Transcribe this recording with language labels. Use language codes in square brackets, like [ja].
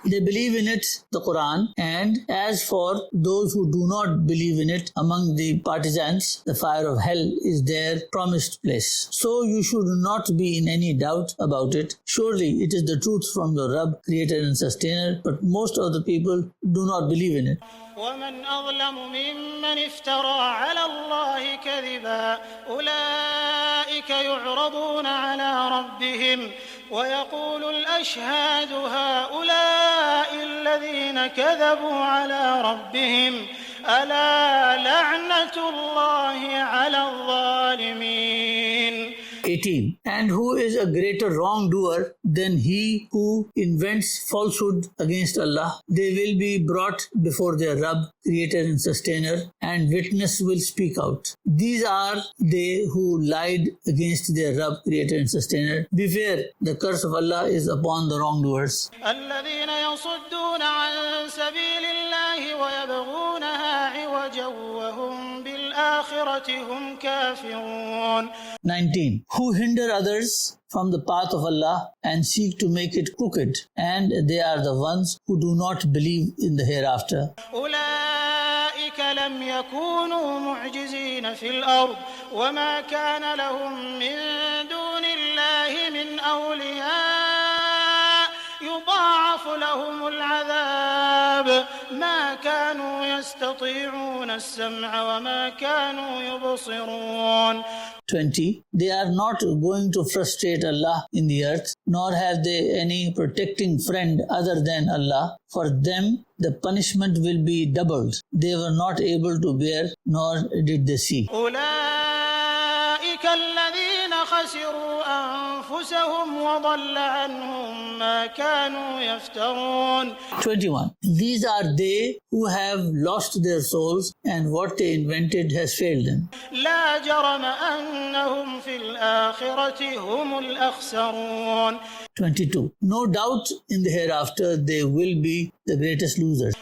[en] They believe in it, the Quran, and as for those who do not believe in it, among the partisans, the fire of hell is their promised place. So you should not be in any doubt about it. Surely it is the truth from your Rabb, creator and sustainer, but most of the people do not believe in it. [ar] ومن أظلم ممن افترى على الله كذبا أولئك يعرضون على ربهم ويقول الأشهاد هؤلاء الذين كذبوا على ربهم ألا لعنة الله على الظالمين. [en] 18. And who is a greater wrongdoer than he who invents falsehood against Allah? They will be brought before their Rabb, Creator and Sustainer, and witness will speak out. These are they who lied against their Rabb, Creator and Sustainer. Beware, the curse of Allah is upon the wrongdoers. [ar] الذين يصدون عن سبيل الله ويبغونها عوجا وهم بالآخرة هم كافرون. [en] 19. Who hinder others from the path of Allah and seek to make it crooked, and they are the ones who do not believe in the hereafter. [ar] أولئك لم يكونوا معجزين في الأرض وما كان لهم من دون الله من أولياء يضاعف لهم العذاب ما كانوا يستطيعون السمع وما كانوا يبصرون. [en] 20. They are not going to frustrate Allah in the earth, nor have they any protecting friend other than Allah. For them, the punishment will be doubled. They were not able to bear, nor did they see. [ar] أولئك الذين خسروا أنفسهم وضل عنهم ما كانوا يفترون. [en] 21. These are they who have lost their souls, and what they invented has failed them. [ar] لا جرم أنهم في الآخرة هم الأخسرون. [en] 22. No doubt in the hereafter they will be the greatest losers.